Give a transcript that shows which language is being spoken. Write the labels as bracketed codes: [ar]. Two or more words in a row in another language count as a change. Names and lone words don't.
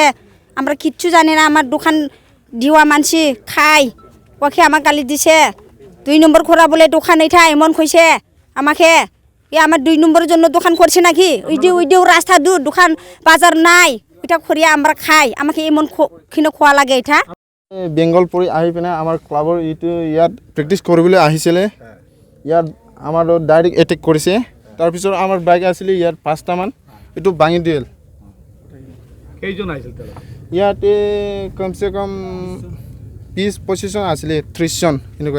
[bn] আমরা কিচ্ছু জানি না, আমার দোকান দিওয়া মানসি খাই, ওকে আমার গালি দিছে। 2 নম্বর খোরা বলে দোকান এইটা এমন কইছে আমাকে। আমার 2 নম্বরের জন্য দোকান করছে নাকি? ওইটাও রাস্তা দূর, দোকান বাজার নাই, ওইটা করিয়া আমরা খাই। আমাকে এমন খোয়া লাগে এটা। [as] বেংগল পৰি আহি পিনে আমাৰ ক্লাবৰ এইটো ইয়াত প্ৰেক্টিছ কৰিবলৈ আহিছিলে। ইয়াত আমাৰ ডাইৰেক্ট এটেক কৰিছে। তাৰপিছত আমাৰ বাইক আছিলে ইয়াত 5টামান, এইটো ভাঙি দিল। [bn] কেইজন আহিছিল তারা? [as] ইয়াতে কমচে কম 20-25 জন আছিলে, 30 জন এনেকুৱাই।